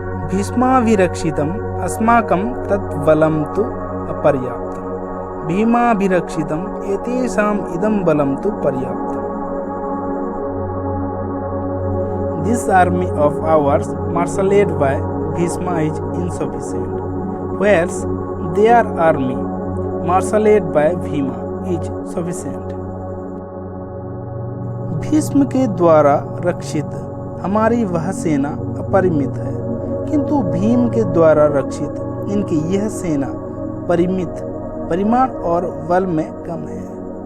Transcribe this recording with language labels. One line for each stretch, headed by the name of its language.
Sanskrit: भीष्माभिरक्षितम् अस्माकं तद्बलं तु अपर्याप्तं, भीमाभिरक्षितम् एतेषाम् इदं बलं तु पर्याप्तम्।
English: This army of ours, marshaled by Bhishma, is insufficient, whereas their army, marshaled by Bhima, is sufficient.
Hindi: Bhishma के द्वारा रक्षित हमारी वह सेना अपरिमित है, किंतु भीम के द्वारा रक्षित इनकी यह सेना परिमित, परिमाण और बल में कम है।